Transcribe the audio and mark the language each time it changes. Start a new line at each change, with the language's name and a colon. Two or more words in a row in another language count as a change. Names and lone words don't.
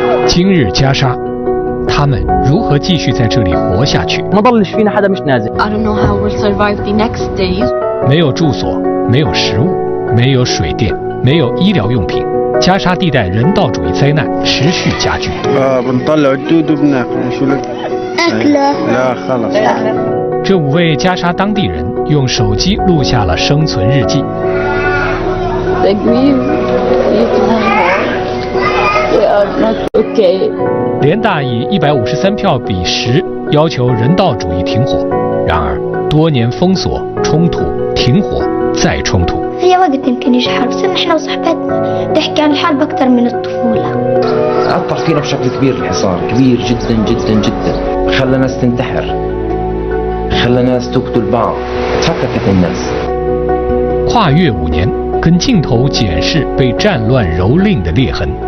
Chinese: 今日加沙，他们如何继续在这里活下去？
Arabic: ما ضلش فينا حدا مش نازل.
English: I don't know how we'll survive the next days.
Chinese: 没有住所，没有食物，没有水电，没有医疗用品，加沙地带人道主义灾难持续加剧。
Arabic: بنطلع الدود وبناكل شو لك؟ أكله. لا خلص.
Chinese: 这5位加沙当地人用手机录下了生存日记。
English: The grief, we are not okay.
Chinese: 联大以153票比10要求人道主义停火，然而多年封锁、冲突、停火再冲突。
Arabic: هي وقت يمكن يجي حرب صرنا احنا وصحباتنا تحكي عن الحرب أكثر من الطفولة. أثر فينا بشكل كبير الحصار، كبير جدا جدا جدا، خلى ناس تنتحر، خلى ناس تقتل بعض، تفككت الناس.
Chinese: 跨越5年，跟镜头检视被战乱蹂躏的裂痕。